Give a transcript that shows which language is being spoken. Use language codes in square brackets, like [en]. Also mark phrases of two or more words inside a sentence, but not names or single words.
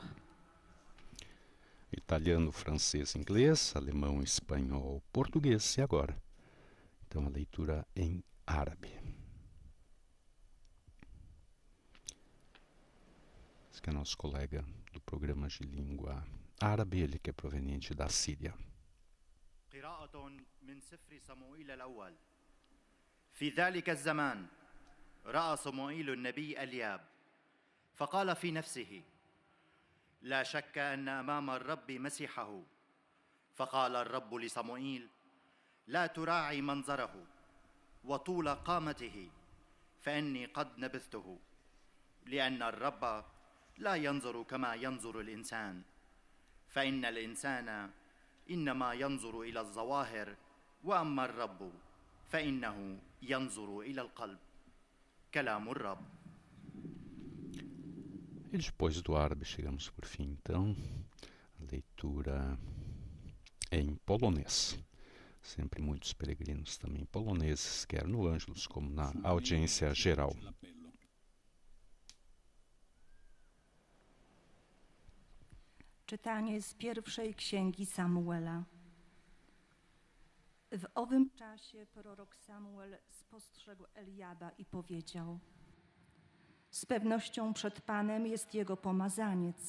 [pt] Italiano, francês, inglês, alemão, espanhol, português e agora, então a leitura em árabe. Esse que é nosso colega do programa de língua árabe, ele que é proveniente da Síria. [ar] قراءة من سفر صموئيل الأول. في ذلك الزمان رأى صموئيل النبي إلياب فقال في نفسه: لا شك أن أمام الرب مسيحه. فقال الرب لصموئيل: لا تراعي منظره وطول قامته، فإني قد نبذته، لأن الرب لا ينظر كما ينظر الإنسان، فإن الإنسان إنما ينظر إلى الظواهر، وأما الرب فإنه ينظر إلى القلب. كلام الرب. [pt] E depois do árabe chegamos por fim, então, a leitura em polonês. Sempre muitos peregrinos também poloneses, quer no Ângelus como na audiência geral. [pl] Czytanie z pierwszej księgi Samuela. W owym czasie prorok Samuel spostrzegł Eliaba i powiedział: z pewnością przed Panem jest jego pomazaniec.